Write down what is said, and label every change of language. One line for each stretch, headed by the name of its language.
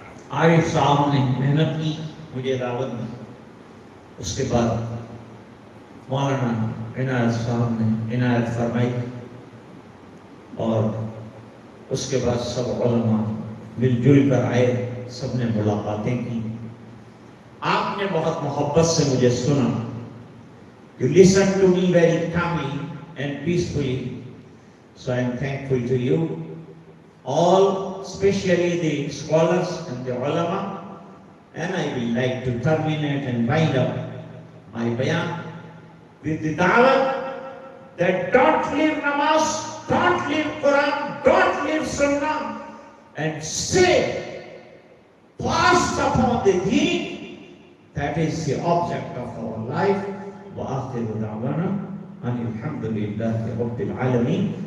Urdu: عارف صاحب نے محنت کی، مجھے دعوت دی، اس کے بعد مولانا عنایت صاحب نے عنایت فرمائی، اور اس کے بعد سب علماء مل جل کر آئے، سب نے ملاقاتیں کی۔ آپ نے بہت محبت سے مجھے سنا۔
English: You listened to me very calmly and peacefully, so I am thankful to you. all, especially the scholars and the ulama, and I will like to terminate and wind up my bayan with the da'wah that don't leave namaz, don't leave Quran, don't leave Sunnah, and stay fast upon the deen. That is the object of our life.
Arabic: وآخر دعوانا أن الحمد لله رب العالمين.